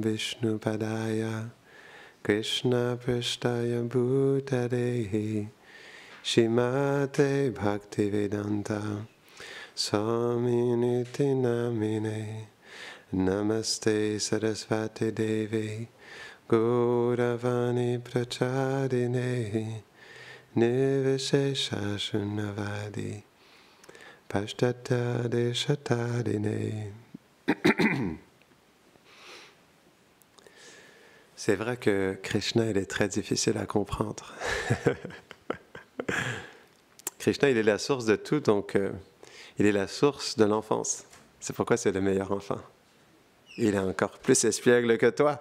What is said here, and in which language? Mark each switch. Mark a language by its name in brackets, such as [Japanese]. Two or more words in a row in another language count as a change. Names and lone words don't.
[Sanskrit] Vishnu Padaya Krishna Prasthaya Bhutale Shrimate Bhaktivedanta Swaminiti Namine Namaste Sarasvati Devi Gauravani Prachadine Nivishesha Shunnavadi Pashtata Deshatadine. [French] C'est vrai que Krishna, il est très difficile à comprendre. Krishna, il est la source de tout, donc il est la source de l'enfance. C'est pourquoi c'est le meilleur enfant. Il est encore plus espiègle que toi.